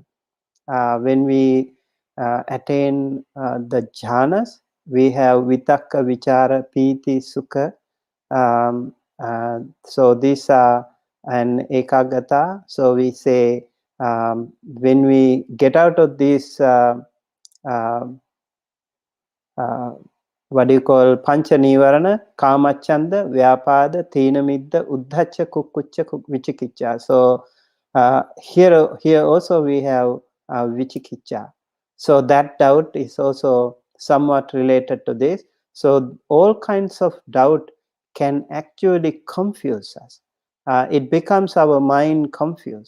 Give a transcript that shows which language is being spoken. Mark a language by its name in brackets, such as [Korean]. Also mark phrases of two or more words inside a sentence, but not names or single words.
[English] When we attain the jhanas, we have [Pali] Vitakka, Vichara, Piti, Sukha. [English] So these are an ekagata. So we say when we get out of this what do you call [Pali] pancha nivarana, kamachanda, vyapada, thinamidda, uddhacha, kukkucha, vichikicha. [English] So here also we have vichikicha. So that doubt is also somewhat related to this. So all kinds of doubt can actually confuse us. It becomes our mind confused.